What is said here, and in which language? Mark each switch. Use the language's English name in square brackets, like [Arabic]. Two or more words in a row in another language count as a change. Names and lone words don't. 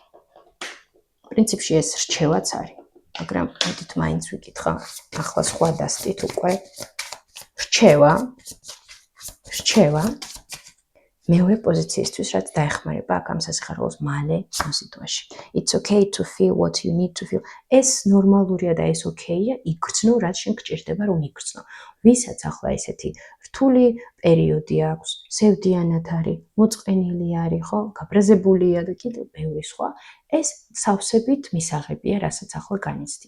[Georgian] პრინციპში ეს რჩევაც არის, მაგრამ მოდით მაინც ვიკითხო, ახლა სხვა დასტით უკვე. რჩევა მეორე პოზიციისთვის, რაც დაეხმარება აქ ამ სასიხარულოს მალე ამ სიტუაციაში. [English] It's okay to feel what you need to feel. [Georgian] ეს ნორმალურია და ეს ოკეია, იგრძნო, რაც შენ გჭირდება, რომ იგრძნო. ვისაც ახლა ესეთი რთული პერიოდი აქვს, სევდიანად არის, მოწყენილი არის, ხო? გაბრაზებულია და კიდევ ბევრი სხვა, ეს სავსებით მისაღებია, რასაც ახლა განიცდით.